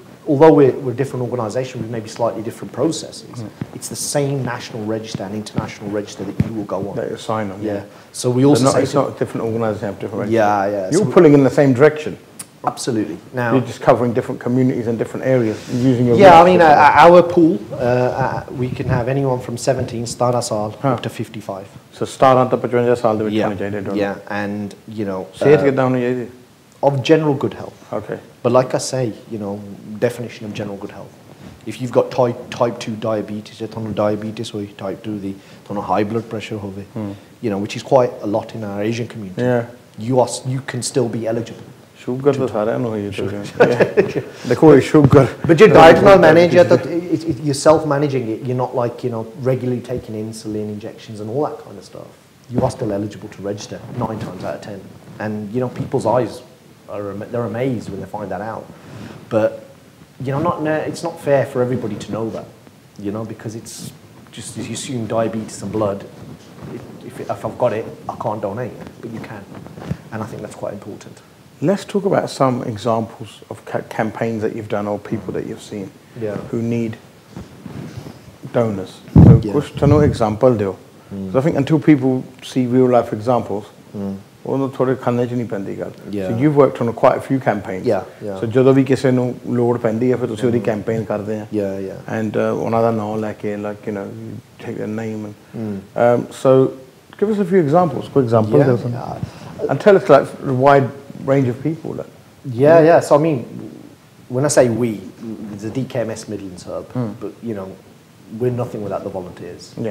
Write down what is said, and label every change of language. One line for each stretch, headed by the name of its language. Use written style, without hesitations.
English: although we're a different organisation with maybe slightly different processes, it's the same national register and international register that you will go on. That you sign on. Yeah. So we also say it's not a different organisation, have different registers. Yeah. You're pulling in the same direction. Absolutely. Now you're just covering different communities and different areas and using your. Yeah, I mean, our pool, we can have anyone from 17 17 ਸਾਲ up to 55.
Punjabi: So 17 ਤੋਂ 55 ਸਾਲ ਦੇ ਵਿੱਚ ਹੋਣੇ ਚਾਹੀਦੇ ਦੋਨੋਂ.
English: Yeah, and you know.
Punjabi: ਸਿਹਤ ਕਿੱਦਾਂ ਹੋਣੀ ਚਾਹੀਦੀ?
English: Of general good health. Okay. But like I say, you know, definition of general good health. If you've got type 2 diabetes, diabetes or type 2 the high blood pressure होवे, you know, which is quite a lot in our Asian community. Yeah. You can still be eligible.
Punjabi: Sugar तो सारे ਨੂੰ होई है देखो sugar
English: but your diet not manage you're self managing it, you're not like, you know, regularly taking insulin injections and all that kind of stuff. You are still eligible to register 9 times out of 10, and you know, people's eyes they're amazed when they find that out. But you know, it's not fair for everybody to know that, you know, because it's just, you assume diabetes and blood, if I've got it I can't donate, but you can, and I think that's quite important. Let's talk about some examples of campaigns that you've done or people that you've seen who need donors. So,
Punjabi: kuch tano example do.
English: I think until people see real life examples,
Punjabi: ਉਹਨੂੰ ਥੋੜੇ ਖਾਣੇ ਚ ਨਹੀਂ ਪੈਂਦੀ ਗੱਲ.
English: So you've worked on quite a few campaigns.
Punjabi: So ਜਦੋਂ ਵੀ ਕਿਸੇ ਨੂੰ ਲੋੜ ਪੈਂਦੀ ਹੈ ਫਿਰ ਤੁਸੀਂ ਉਹਦੀ campaign ਕਰਦੇ ਆ.
English: And
Punjabi: ਉਹਨਾਂ ਦਾ ਨਾਮ ਲੈ ਕੇ,
English: like, you know, you take their name and so give us a few examples. Quick examples. And tell us like the wide range of people. So I mean, when I say we, the DKMS Midlands hub, but you know, we're nothing without the volunteers.